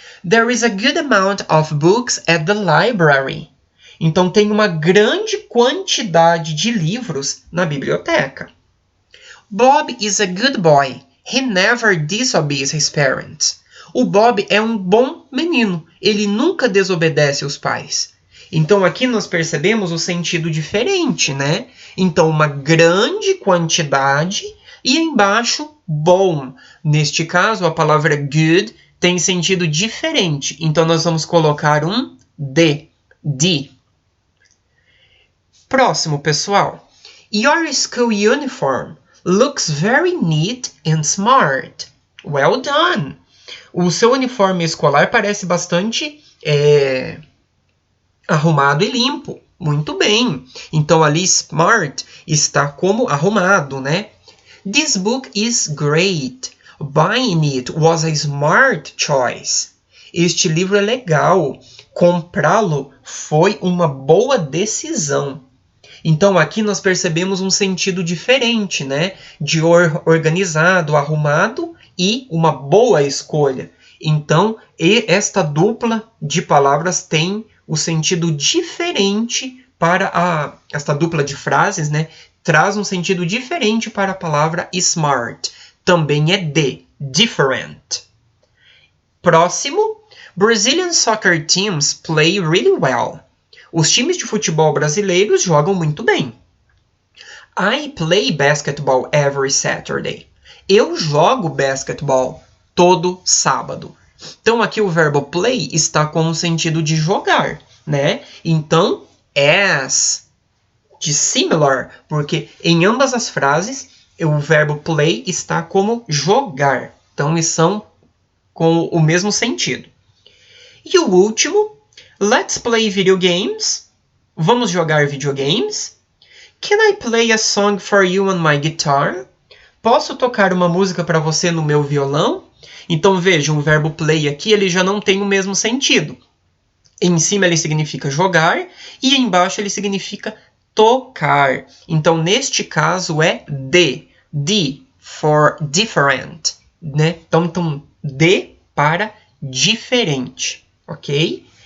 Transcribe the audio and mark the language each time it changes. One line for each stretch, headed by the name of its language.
English: There is a good amount of books at the library.
Portuguese: Então, tem uma grande quantidade de livros na biblioteca.
English: Bob is a good boy. He never disobeys his parents.
Portuguese: O Bob é um bom menino. Ele nunca desobedece os pais. Então, aqui nós percebemos o sentido diferente, né? Então, uma grande quantidade e embaixo, bom. Neste caso, a palavra good tem sentido diferente. Então, nós vamos colocar um D. Próximo, pessoal.
English: Your school uniform looks very neat and smart. Well done.
Portuguese: O seu uniforme escolar parece bastante arrumado e limpo. Muito bem. Então, ali, smart está como arrumado, né?
English: This book is great. Buying it was a smart choice.
Portuguese: Este livro é legal. Comprá-lo foi uma boa decisão. Então, aqui nós percebemos um sentido diferente, né? De organizado, arrumado e uma boa escolha. Então, esta dupla de palavras tem o sentido diferente para esta dupla de frases, né? Traz um sentido diferente para a palavra smart. Também é different. Próximo.
English: Brazilian soccer teams play really well.
Portuguese: Os times de futebol brasileiros jogam muito bem.
English: I play basketball every Saturday.
Portuguese: Eu jogo basquetebol todo sábado. Então, aqui o verbo play está com o sentido de jogar, né? Então, as, de similar, porque em ambas as frases, o verbo play está como jogar. Então, eles são com o mesmo sentido. E o último,
English: let's play video games.
Portuguese: Vamos jogar videogames.
English: Can I play a song for you on my guitar?
Portuguese: Posso tocar uma música para você no meu violão? Então vejam, o verbo play aqui ele já não tem o mesmo sentido. Em cima ele significa jogar e embaixo ele significa tocar. Então neste caso é
English: D for different,
Portuguese: né? Então D para diferente, ok?